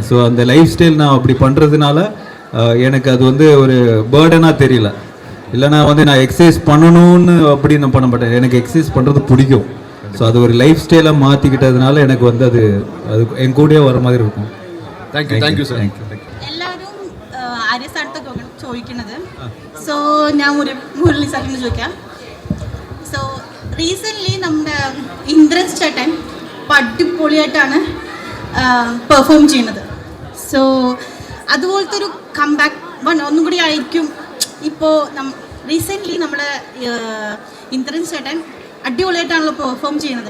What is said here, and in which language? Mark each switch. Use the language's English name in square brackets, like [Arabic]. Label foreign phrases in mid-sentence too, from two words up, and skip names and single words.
[Tamil] ஸோ அந்த [English] life style [Tamil] நான் அப்படி பண்ணுறதுனால எனக்கு அது வந்து ஒரு பேர்டனாக தெரியல. இல்லைனா வந்து நான் எக்ஸசைஸ் பண்ணணும்னு அப்படி நான் பண்ண மாட்டேன். எனக்கு எக்ஸசைஸ் பண்ணுறது பிடிக்கும். ஸோ அது ஒரு [English] life style [Tamil] மாற்றிக்கிட்டதுனால எனக்கு வந்து அது என் கூடயே வர மாதிரி இருக்கும். [English] thank you sir. [Malayalam] എല്ലാവരും ആര്യ സാറിനോട് ചോദിക്കുന്നത്. സോ ഞാൻ മുരളി സാറിനോട് ചോദിക്കാം. [English] so recently [Malayalam] നമ്മുടെ ഇന്ദ്രൻസ് ചേട്ടൻ അടിപൊളിയായിട്ടാണ് പെർഫോം ചെയ്യുന്നത്. സോ അതുപോലത്തെ ഒരു കംബാക്ക് ഒന്നും കൂടി ആയിരിക്കും ഇപ്പോൾ റീസെൻ്റ്ലി നമ്മുടെ ഇന്ദ്രൻസ് ചേട്ടൻ അടിപൊളിയായിട്ടാണല്ലോ പെർഫോം ചെയ്യുന്നത്.